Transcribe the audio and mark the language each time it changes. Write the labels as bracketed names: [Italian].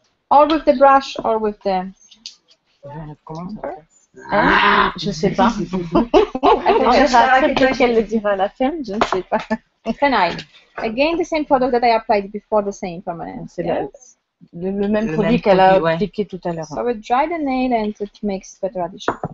[English] Or with the brush, or with the. [French] Je sais pas. On verra après, peut-être qu'elle le dira à la fin, je ne sais pas. [English] Phenyl. Again, the same product that I applied before the same permanent. [French] C'est le même produit qu'elle a appliqué tout à l'heure. [English] So we dry the nail and it makes better addition.